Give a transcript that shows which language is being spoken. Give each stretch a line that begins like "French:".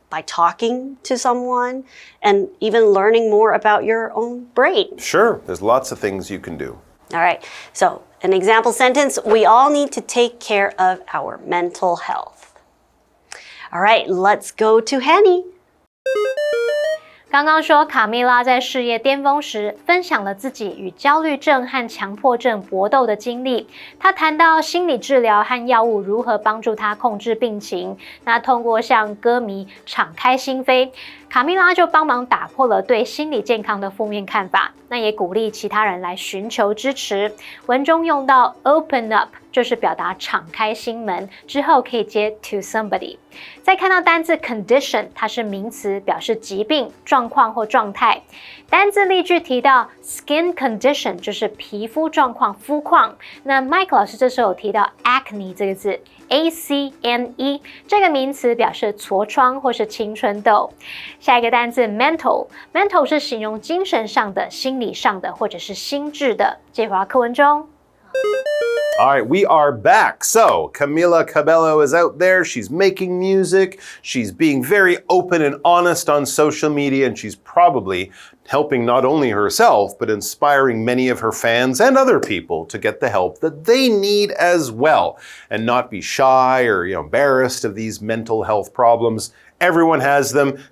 English: By talking to someone and even learning more about your own brain. Sure, there's lots of things you can do. All right, so an example sentence, we all need to take care of our mental health. All right, let's go to Henny.
Chinese: 刚刚说卡蜜拉在事业巅峰时分享了自己与焦虑症和强迫症搏斗的经历。她谈到心理治疗和药物如何帮助她控制病情。那通过向歌迷敞开心扉，卡蜜拉就帮忙打破了对心理健康的负面看法。那也鼓励其他人来寻求支持。文中用到 open up， 就是表达敞开心门，之后可以接 to somebody。再看到单字 condition， 它是名词，表示疾病、状况或状态。单字例句提到 skin condition， 就是皮肤状况、肤况。那 Mike 老师这时候有提到 acne 这个字 ，acne 这个名词表示痤疮或是青春痘。下一个单字 mental 是形容精神上的、心理上的或者是心智的。这回课文中。
English: All right, we are back. So, Camila Cabello is out there. She's making music. She's being very open and honest on social media, and she's probably helping not only herself, but inspiring many of her fans and other people to get the help that they need as well, and not be shy or embarrassed of these mental health problems. Everyone has them.